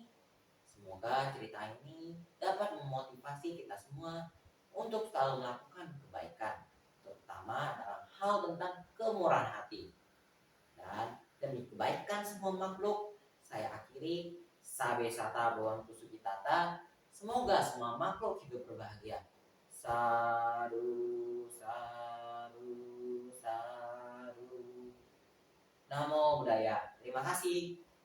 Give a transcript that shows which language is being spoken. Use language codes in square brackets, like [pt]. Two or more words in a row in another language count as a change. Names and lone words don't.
[id] Semoga cerita ini dapat memotivasi kita semua untuk selalu melakukan kebaikan, terutama dalam hal tentang kemurahan hati. Dan demi kebaikan semua makhluk, saya akhiri [pi] Sabe Sata Bhawantu Sukhitata. [id] Semoga semua makhluk hidup berbahagia. [pi] Sadu, sadu, sadu. Namo Buddhaya. [id] Terima kasih.